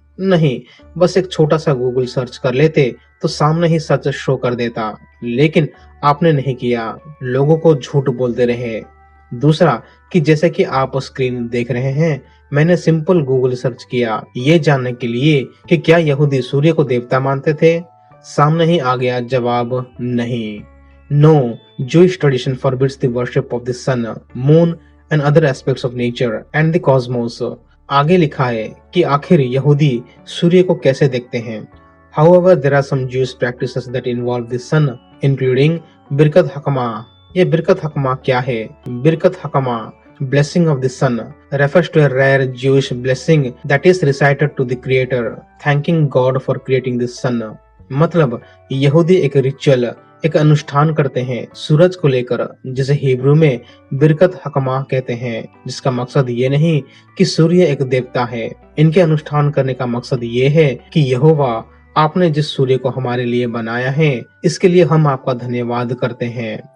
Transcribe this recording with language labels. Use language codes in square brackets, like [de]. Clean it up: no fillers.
[hi] नहीं, बस एक छोटा सा गूगल सर्च कर लेते तो सामने ही सच शो कर देता, लेकिन आपने नहीं किया, लोगों को झूठ बोलते रहे। दूसरा कि जैसे कि आप स्क्रीन देख रहे हैं, मैंने सिंपल गूगल सर्च किया ये जानने के लिए कि क्या यहूदी सूर्य को देवता मानते थे। सामने ही आ गया जवाब, नहीं। [en] No, Jewish tradition forbids the worship of the sun, moon and other aspects of nature and the cosmos। [hi] आगे लिखा है कि आखिर यहूदी सूर्य को कैसे देखते हैं। [en] However, there are some Jewish practices that involve the sun, including Birkat Hachama. [hi] ये बिरकत हकमा क्या है? [en] Birkat Hachama, blessing of the sun, refers to a rare Jewish blessing that is recited to the Creator, thanking God for creating the sun। [hi] मतलब यहूदी एक ritual, एक अनुष्ठान करते हैं सूरज को लेकर, जिसे हिब्रू में बिरकत हकमा कहते हैं, जिसका मकसद ये नहीं कि सूर्य एक देवता है। इनके अनुष्ठान करने का मकसद ये है कि यहोवा, आपने जिस सूर्य को हमारे लिए बनाया है, इसके लिए हम आपका धन्यवाद करते हैं।